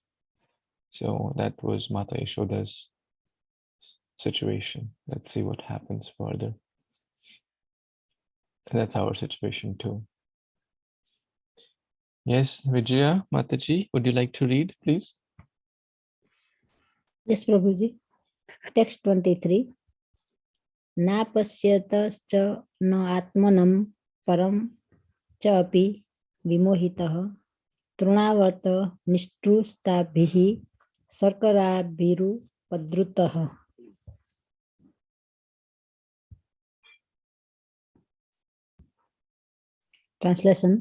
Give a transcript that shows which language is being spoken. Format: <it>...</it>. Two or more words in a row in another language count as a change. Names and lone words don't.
<en>So that was Mata Yashoda's situation. Let's see what happens further. And that's our situation too. Yes, Vijaya, Mataji, would you like to read, please? Yes, Prabhuji. Text 23.</en> <sa>न पश्यतश्च न आत्मानम् परम् च अपि विमोहितः तृणावत निष्तृस्तभिहि सर्कराभिरु पद्रुतः.</sa> <en>Translation.</en>